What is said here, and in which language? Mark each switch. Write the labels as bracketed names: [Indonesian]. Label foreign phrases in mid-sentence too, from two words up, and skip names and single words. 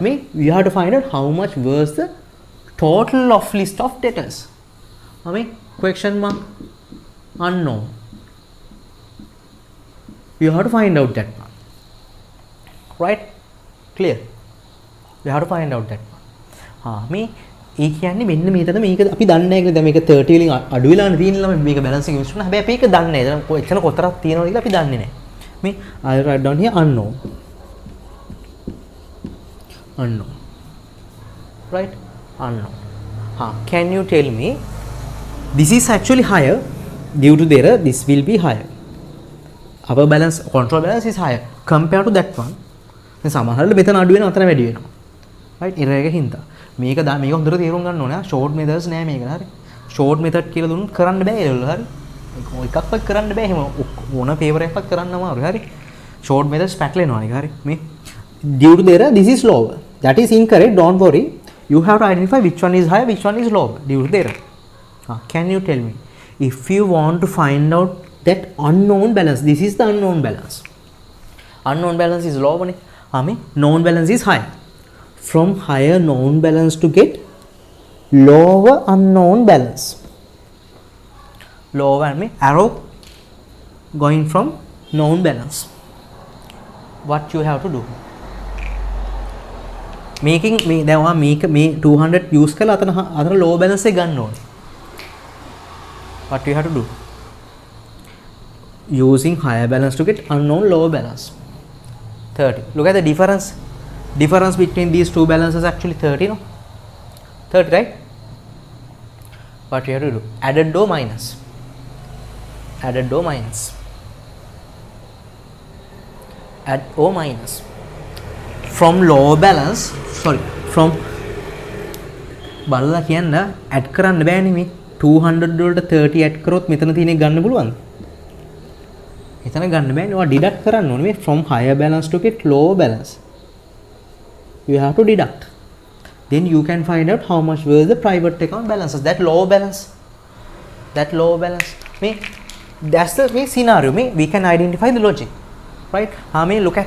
[English] We have to find out how much was the total of list of debtors. Question mark. Unknown. You have to find out that one. Right? Clear? You have to find out that one. [Sinhala] ඒ කියන්නේ මෙන්න මේකට මේක අපි දන්නේ නැහැ කියලා. දැන් මේක 30 වලින් අඩු වෙලානේ තියෙන ළමයි මේක බැලන්ස් එක යූස් කරනවා. හැබැයි අපි ඒක දන්නේ නැහැ. දැන් එතන කොතරක් තියෙනවද කියලා අපි දන්නේ නැහැ. [English] මේ I write down here unknown. Unknown. Right? Unknown. Can you tell me this is actually higher due to the error? This will be higher. Our balance, control balance is higher compared to that one. [Sinhala] දැන් සමහරවල් මෙතන අඩු වෙනවා අතන වැඩි වෙනවා. Right? error එක හින්දා. මේක හොඳට තේරුම් ගන්න ඕනේ. [English] short methods [Sinhala] නෑ මේක. හරි. [English] short method [Sinhala] කියලා දුන්නොත් කරන්න බෑ ඒවල. හරි. එකක්වත් කරන්න බෑ. එහෙම ඕන පේපර් එකක්වත් කරන්න අමාරුයි. හරි. [English] short methods [Sinhala] පැටලෙනවා නේ. හරි. [English] මේ due to the error this is lower. That is incorrect. Don't worry. You have to identify which one is higher, which one is lower due to the error. Can you tell me if you want to find out that unknown balance? This is the unknown balance. Unknown balance is lower. Known balance is higher. From higher known balance to get lower unknown balance. Lower arrow going from known balance. What you have to do? Making me [Sinhala] දැන් ඔයා මේ 200 use කරලා අතන [English] low balance [Sinhala] එක ගන්න ඕනේ. [English] What you have to do? Using higher balance to get unknown lower balance. 30. Look at the difference. Difference between these two balances actually 30, no? 30, right? What you have to do? Added or minus? Added or minus? Add or minus? From lower balance, sorry, from [Sinhala] බලලා කියන්න add කරන්න බෑනේ මේ 200 වලට 30 add කරොත් මෙතන තියෙන එක ගන්න පුළුවන්ද? මෙතන ගන්න බෑනේ. ඔයා deduct කරන්න ඕනේ මේ [English] from higher balance to get lower balance. You have to deduct. Then you can find out how much were the private account balances. That lower balance. That lower balance. That's the scenario. We can identify the logic. Right? Look at.